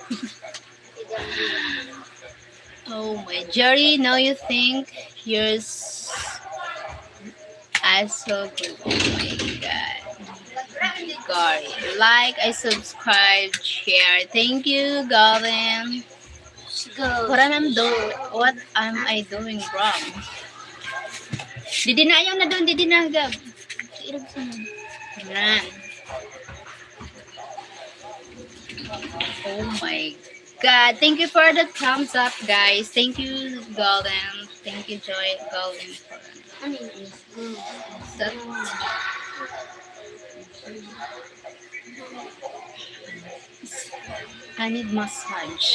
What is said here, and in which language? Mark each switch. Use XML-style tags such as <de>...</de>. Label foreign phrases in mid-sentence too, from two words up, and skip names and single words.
<en>Oh my, Jerry, now you think you're so good. Oh my god. Gary, like, I subscribe, share. Thank you, Gavin. What am I doing wrong?</en> <tl>Didi na ayaw na doon, didi na, Gab. Yan.</tl> <en>Oh my god. Thank you for the thumbs up, guys. Thank you, Golden. Thank you, Joy, Golden. That. I need massage.</en>